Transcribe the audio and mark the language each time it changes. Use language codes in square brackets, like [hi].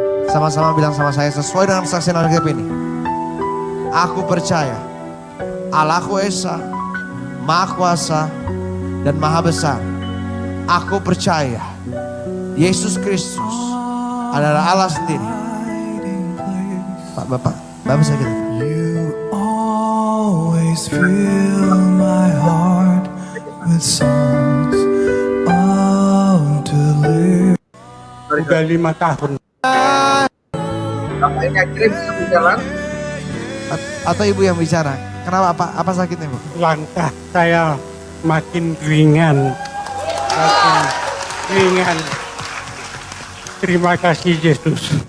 [id] Sama-sama bilang sama saya sesuai dengan kesaksian Alkitab ini. Aku percaya Allahku Esa, Maha Kuasa dan Maha Besar. Aku percaya Yesus Kristus adalah Allah sendiri. Bapak sakit. [en] You always fill my heart with songs of deliverance. [id] Udah 5 tahun. Bapak ini akhirnya bisa berjalan. Atau ibu yang bicara? Kenapa? Apa sakitnya, Bu? Langkah saya makin ringan. Makin ringan. Terima kasih Yesus.